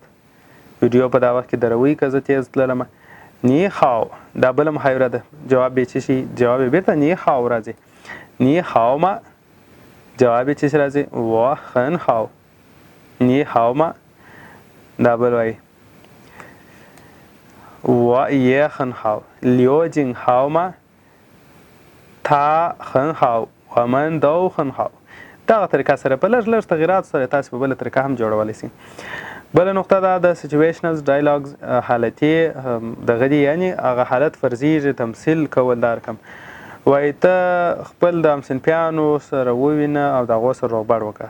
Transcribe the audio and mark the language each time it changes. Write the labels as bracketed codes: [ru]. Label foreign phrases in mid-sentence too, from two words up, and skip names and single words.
[ps] ویډیو په دا وخت کې دروي که زه تیز تللم. [zh] 你好 [ps] دا بله محاوره ده، جواب یې څه شي؟ جواب یې بېرته [zh] 你好 [ps] راځي. [zh] 你好吗 [ps] جواب یې څه شي راځي؟ [zh] 我很好。你好吗 [ps] دا بل وایي [zh] 我也很好. 刘京好吗 他很好 我们都很好. [ps] دغه طریقه سره په لږ لږ تغییرات سره تاسو په بله طریقه هم جوړولی شئ. بله نقطه دا د [en] situations dialogues [ps] حالتي دغه دي، یعنی هغه حالت فرضیږي تمثیل کول. دا رقم وایي ته خپل د همصنفیانو سره ووینه او د هغو سره روغبړ وکړه.